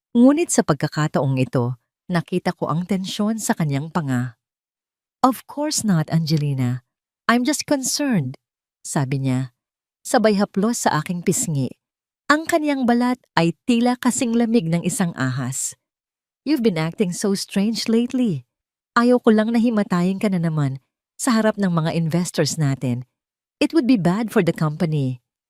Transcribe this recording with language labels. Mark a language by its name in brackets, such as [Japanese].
[Filipino] Ngunit sa pagkakataong ito, nakita ko ang tensyon sa kaniyang panga. [English] "Of course not, Angelina. I'm just concerned," [Filipino] sabi niya, sabay haplos sa aking pisngi. Ang kaniyang balat ay tila kasing lamig ng isang ahas. [English] "You've been acting so strange lately. [Filipino] Ayaw ko lang na himatayin ka na naman sa harap ng mga investors natin. [English] It would be bad for the company.